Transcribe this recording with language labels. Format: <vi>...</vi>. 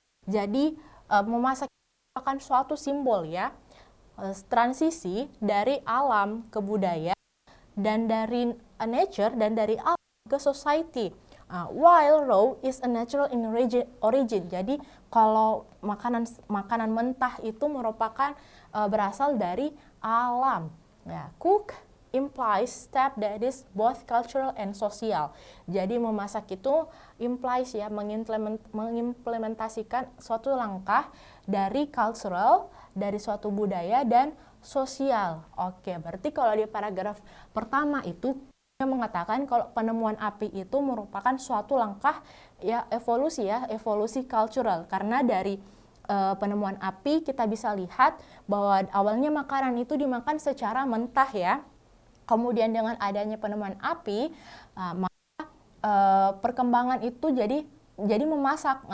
<id>Jadi memasak merupakan suatu simbol ya, transisi dari alam ke budaya dan dari nature dan dari alam ke society.</id> <en>While raw is a natural in origin.</en> <id>Jadi kalau makanan mentah itu merupakan berasal dari alam.</id> <en>Ya, cook implies step that is both cultural and social.</en> <id>Jadi memasak itu implies ya, mengimplementasikan suatu langkah dari cultural, dari suatu budaya dan sosial. Oke, berarti kalau di paragraf pertama itu mengatakan kalau penemuan api itu merupakan suatu langkah ya evolusi cultural, karena dari penemuan api kita bisa lihat bahwa awalnya makanan itu dimakan secara mentah ya, kemudian dengan adanya penemuan api maka perkembangan itu jadi memasak.</id>